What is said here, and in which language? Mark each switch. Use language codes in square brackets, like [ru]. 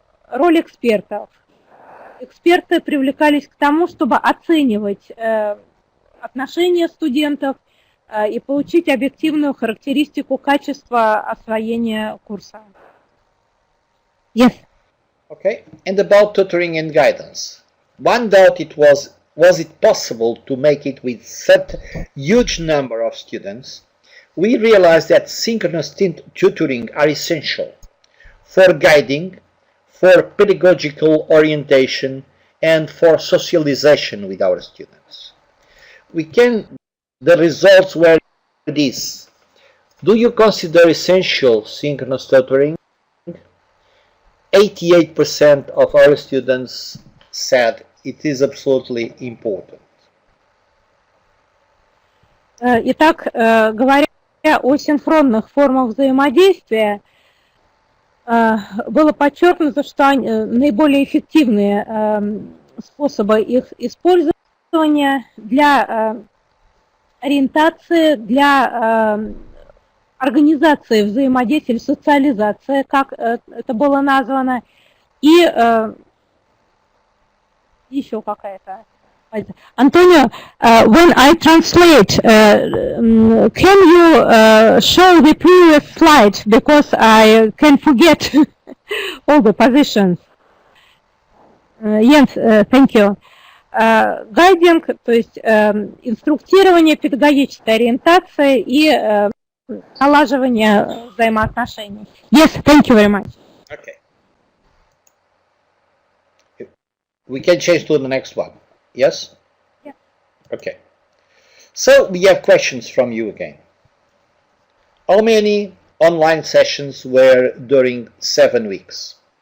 [ru] Роль экспертов. Эксперты привлекались к тому, чтобы оценивать отношения студентов и получить объективную характеристику качества освоения курса. [en] Yes. Okay, and about tutoring and guidance. One doubt was it possible to make it with such a huge number of students? We realized that synchronous tutoring are essential for guiding, for pedagogical orientation, and for socialization with our students. The results were these. Do you consider essential synchronous tutoring? 88% of our students said it is absolutely important. [ru] Итак, говоря о синхронных формах взаимодействия, было подчеркнуто, что наиболее эффективные способы их использования для ориентации, для организации взаимодействия или социализации, как это было названо, и еще какая-то. [en] Antonio, when I translate, can you show the previous slide, because I can forget all the positions. Yes, thank you. [ru] Гайдинг, то есть инструктирование, педагогическая ориентация и налаживание взаимоотношений. [en] Yes, thank you very much. Okay. We can change to the next one. Yes? Yeah. Okay. So we have questions from you again. How many online sessions were during 7 weeks?